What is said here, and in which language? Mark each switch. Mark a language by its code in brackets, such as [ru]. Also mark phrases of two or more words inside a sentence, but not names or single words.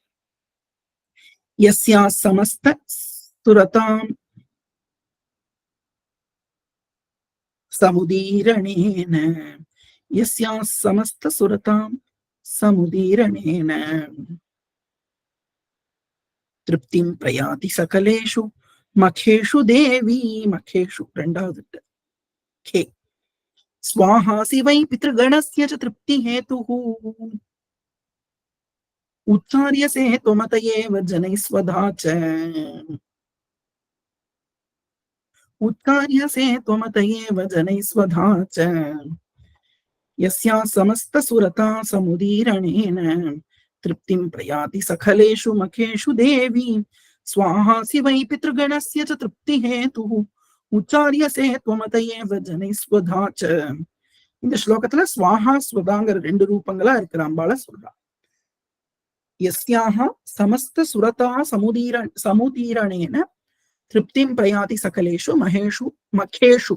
[sa] यस्या समस्त सुरताम् समुदीरणेन, यस्या समस्त सुरताम् समुदीरणेन तृप्तिम् प्रयाति सकलेषु मखेषु देवी. [ta] மகேஷு ரெண்டாவது கே. [sa] स्वाहासि वै पितृगणस्य च तृप्तिहेतुः उच्चार्यसे त्वमत एव जनैस्वधा च, उच्चार्यसे त्वमत एव जनैस्वधा च यस्या समस्तसुरता समुदीरणेन तृप्तिं प्रयाति सखलेषु मखेषु देवी स्वाहासि वै पितृगणस्य च तृप्तिहेतुः उच्चारिय से त्वमतये वजनै स्वधाच्च. [ta] இந்த ஸ்லோகத்துல ஸ்வாஹா ஸ்வதாங்கிற ரெண்டு ரூபங்களா இருக்கிற அம்பாள சொல்றா. [sa] यस्याः समस्त सुरता समुदीरणेन तृप्तिम् प्रयाति सकलेषु मखेषु मखेषु.